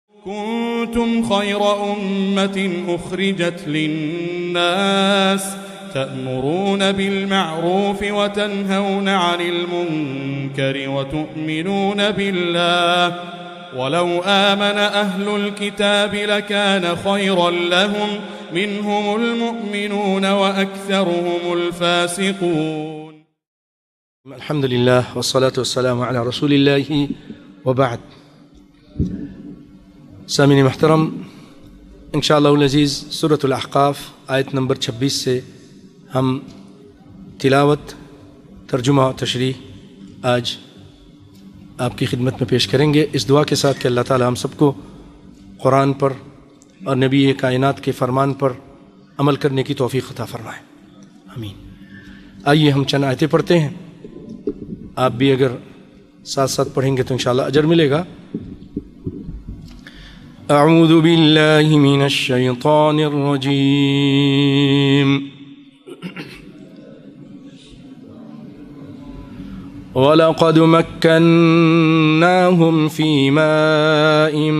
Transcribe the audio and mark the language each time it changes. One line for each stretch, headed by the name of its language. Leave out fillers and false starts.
Arabic: كنتم خير أمة أخرجت للناس تأمرون بالمعروف وتنهون عن المنكر وتؤمنون بالله ولو آمن أهل الكتاب لكان خيرا لهم منهم المؤمنون وأكثرهم الفاسقون. الحمد لله والصلاة والسلام على رسول الله وبعد.
Hindi: सामीन महतरम, इंशाअल्लाह अज़ीज़ सूरतुल अहक़ाफ़ आयत नंबर 26 से हम तिलावत, तर्जुमा और तशरीह आज आपकी खिदमत में पेश करेंगे, इस दुआ के साथ कि अल्लाह ताला हम सबको कुरान पर और नबी कायनात के फ़रमान पर अमल करने की तौफ़ीक़ अता फ़रमाए, आमीन। आइए हम चंद आयतें पढ़ते हैं। आप भी अगर साथ साथ पढ़ेंगे तो इंशाअल्लाह अजर मिलेगा।
Arabic: أعوذ بالله من الشيطان الرجيم ولقد مكناهم في ماء